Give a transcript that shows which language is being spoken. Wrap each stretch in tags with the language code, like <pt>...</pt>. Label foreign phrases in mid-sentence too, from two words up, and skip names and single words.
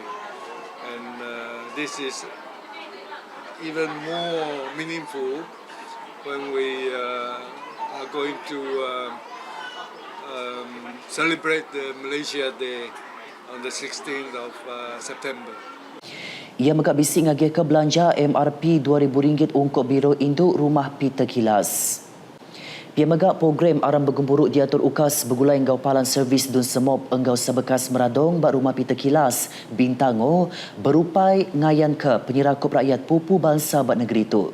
<en>And this is even more meaningful when we are going to celebrate the Malaysia Day on the 16th of September.</en> <iba>Ia megak bising ngagih ke belanja MRP RM2,000 untuk biro induk rumah Peter Kilas. Pia megak program aram bergumburuk diatur UKAS bergulai engkau palan servis dun semop engkau sebekas meradong bak rumah Peter Kilas Bintango berupai ngayan ke penyerakup rakyat pupu bangsa bak negeri itu.</iba>